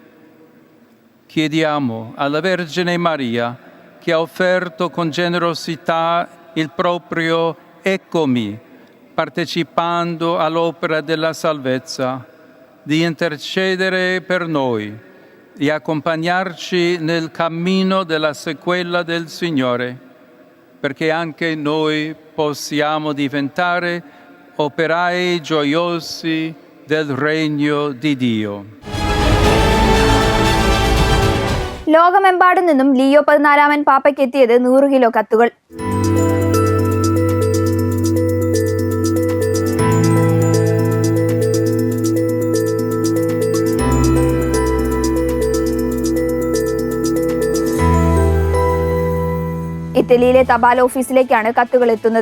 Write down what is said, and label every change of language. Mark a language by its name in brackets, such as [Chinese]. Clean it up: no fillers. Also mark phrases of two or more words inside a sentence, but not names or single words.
[Italian] Chiediamo alla Vergine Maria, che ha offerto con generosità il proprio eccomi, partecipando all'opera della salvezza, di intercedere per noi e accompagnarci nel cammino della sequela del Signore, perché anche noi possiamo diventare operai gioiosi del regno di Dio. [Malayalam] ലോകമെമ്പാടും നിന്നും ലിയോ 14 പാപ്പയ്ക്ക് എത്തിയത് 100 കിലോ കത്തുകൾ. ഇറ്റലിയിലെ തപാൽ ഓഫീസിലേക്കാണ് കത്തുകൾ എത്തുന്നത്.